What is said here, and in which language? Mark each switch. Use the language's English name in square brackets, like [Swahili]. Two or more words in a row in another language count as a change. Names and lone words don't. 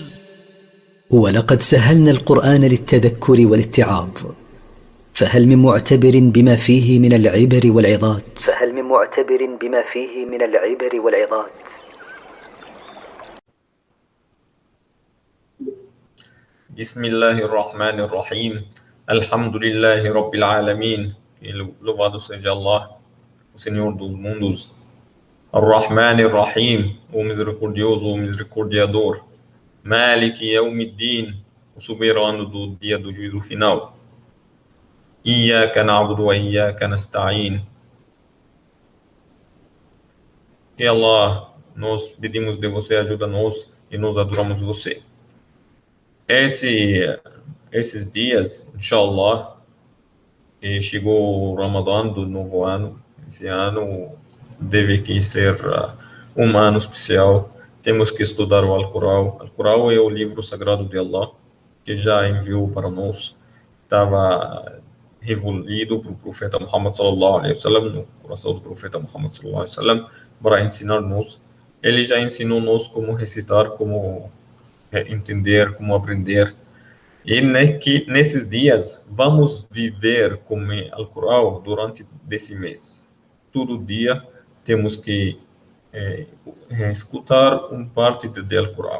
[Arabic] ولقد سهلنا القرآن للتذكر والاتعاظ فهل من معتبر بما فيه من العبر والعظات بسم الله الرحمن الرحيم. الحمد لله رب العالمين. [Portuguese] Louvado seja Allah, o Senhor dos mundos. [Arabic] الرحمن الرحيم, [Portuguese] o misericordioso, o misericordiador. [Arabic] مالك يوم الدين, [Portuguese] o soberano do dia do juízo final. [Arabic] إياك نعبد وإياك نستعين. [Portuguese] E Allah, nós pedimos de você, ajuda-nos e nós adoramos você. Esses dias, inshallah, chegou o Ramadã do novo ano. Esse ano deve que ser um ano especial. Temos que estudar o Alcorão. O Alcorão é o livro sagrado de Allah, que já enviou para nós. Estava revolvido para o profeta Muhammad [Arabic] صلى الله عليه وسلم, [Portuguese] no coração do profeta Muhammad [Arabic] صلى الله عليه وسلم, [Portuguese] para ensinar-nos. Ele já ensinou-nos como recitar, como entender, como aprender. E nesses dias vamos viver com o Alcorão durante esse mês. Todo dia temos que escutar uma parte do Alcorão.